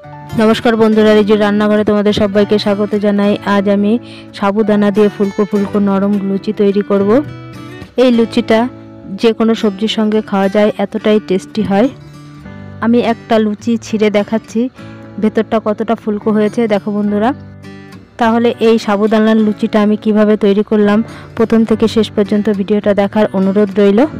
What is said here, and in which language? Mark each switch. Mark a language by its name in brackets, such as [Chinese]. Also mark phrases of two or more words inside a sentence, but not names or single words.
[Bangla] নমস্কার বন্ধুরা রিজু রান্নাঘরে তোমাদের সবাইকে স্বাগত জানাই। আজ আমি সাবুদানা দিয়ে ফুলকো ফুলকো নরম লুচি তৈরি করব। এই লুচিটা যে কোনো সবজির সঙ্গে খাওয়া যায়, এতটাই টেস্টি হয়। আমি একটা লুচি ছিঁড়ে দেখাচ্ছি ভেতরটা কতটা ফুলকো হয়েছে, দেখো বন্ধুরা। তাহলে এই সাবুদানার লুচিটা আমি কিভাবে তৈরি করলাম প্রথম থেকে শেষ পর্যন্ত ভিডিওটা দেখার অনুরোধ রইল।